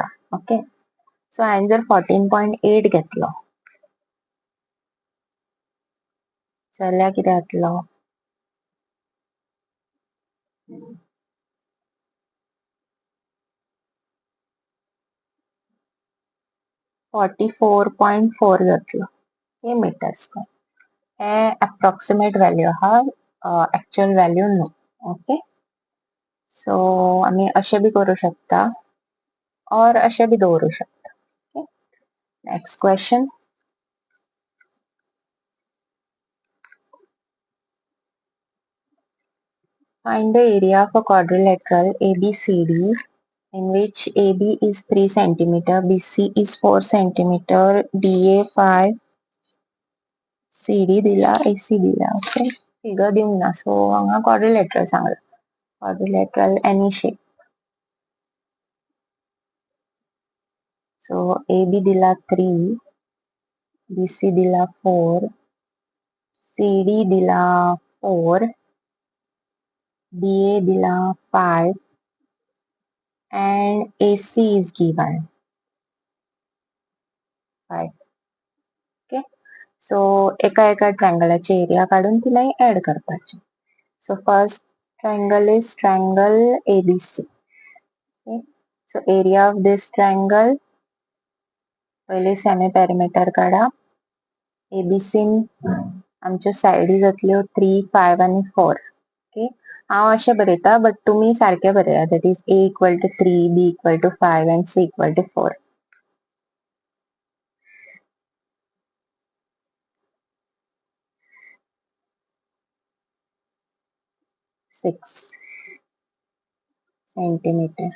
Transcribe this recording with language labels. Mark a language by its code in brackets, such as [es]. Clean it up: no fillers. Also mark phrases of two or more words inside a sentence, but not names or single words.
[kok] ओके, सो हांवें जर 14.8 घेतलो जाल्यार कितें जातलो, 44.4 जातलो. [en] Okay, metre square. [kok] हे [en] approximate value [kok] आहा, [en] actual value [kok] न्हू. ओके, सो आमी अशें बी करूं शकता और अशें बी दवरूं शकता. [en] Okay, next question. Find the area of a quadrilateral ABCD in which AB is 3 centimeter, BC is 4 centimeter, DA 5, CD दिला, AC दिला. [kok] ओके, फिगर दिवंक ना, सो हांगा क्वाड्रिलेटरल सांगला. [en] quadrilateral any shape. [kok] सो AB दिला 3, BC दिला 4, CD दिला 4, DA दिला 5 [en] and AC is given 5. ओके, [kok] सो एका एका ट्रायंगलाची एरिया काढून ती मागीर ऍड करपाची. [en] so first triangle is triangle ABC. Okay, so area of this triangle, [kok] पहिले [en] semi perimeter [kok] काढा. ABC आमच्यो साइडी जातल्यो 3, 5 आणि 4. ओके, हांव अशें बरयता, बट तुमी सारखे बरया, [en] that is A equal to 3, B equal to 5 and C equal to 4. 6 centimeter.